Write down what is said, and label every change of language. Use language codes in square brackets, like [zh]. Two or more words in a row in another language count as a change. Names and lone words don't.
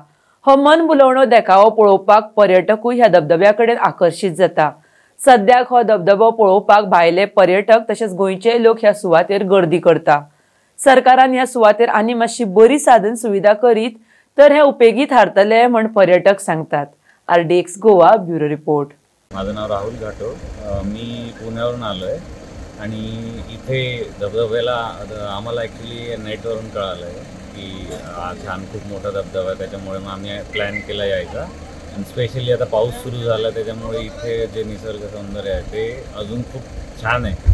[kok] हो मन भुलवणो देखावो पळोवपाक पर्यटकूय ह्या धबधब्याकडेन आकर्षित जाता। सद्याक हो धबधबो पळोवपाक भायले पर्यटक तशेंच गोंयचे लोक ह्या सुवातेर गर्दी करता। सरकारान ह्या सुवातेर आनी मातशी बरी साधन सुविधा करीत तर हे उपेगी थारतले म्हण पर्यटक सांगतात। RDX गोवा [en] bureau report. [mr] माझं नाव राहुल घाटो, मी पुण्यावरून आलोय आणि इथे धबधब्याला आम्हाला ॲक्च्युली नेटवरून कळालं आहे की छान खूप मोठा धबधबा आहे, त्याच्यामुळे मग आम्ही प्लॅन केला यायचा। आणि स्पेशली आता पाऊस सुरू झाला त्याच्यामुळे इथे जे निसर्ग सौंदर्य आहे ते अजून खूप छान आहे।